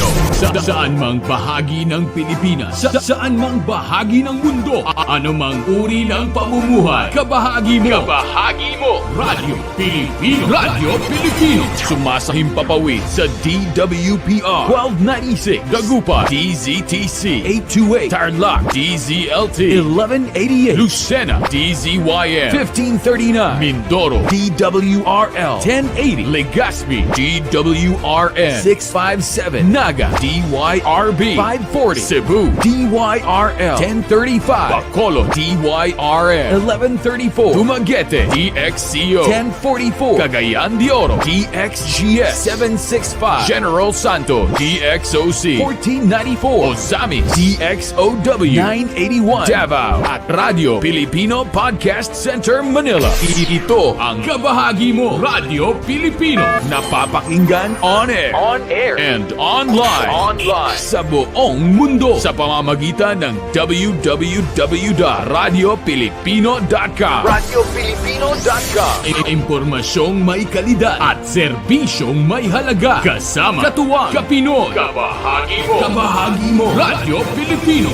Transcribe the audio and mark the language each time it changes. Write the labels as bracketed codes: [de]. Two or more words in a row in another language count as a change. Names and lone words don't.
[tl] Saan mang bahagi ng Pilipinas, saan mang bahagi ng mundo, anumang uri ng pamumuhay, kabahagi mo. Radyo Pilipino. Radyo Pilipino. Sumasahimpapawid sa DWPR 1296 Dagupan, DZTC 828 Tarlac, DZLT 1188 Lucena, DZYM 1539 Mindoro, DWRL 1080 Legazpi, DWRN 657 Naga, DYRB 540. Cebu, DYRL 1035. Bacolod, DYRL 1134. Dumaguete, DXCO 1044. Cagayan de Oro, DXGS 765. General Santos, DXOC 1494. Ozami, DXOW 981. Davao at Radio Filipino Podcast Center, Manila. Ito ang kabahagi mo, Radio Filipino. [en] Napapakinggan on air, and online, [tl] sa buong mundo sa pamamagitan ng www.radiofilipino.com. Impormasyong may kalidad at serbisyong may halaga. Kasama, katuwang, kapinoy, kabahagi mo, Radio Filipino.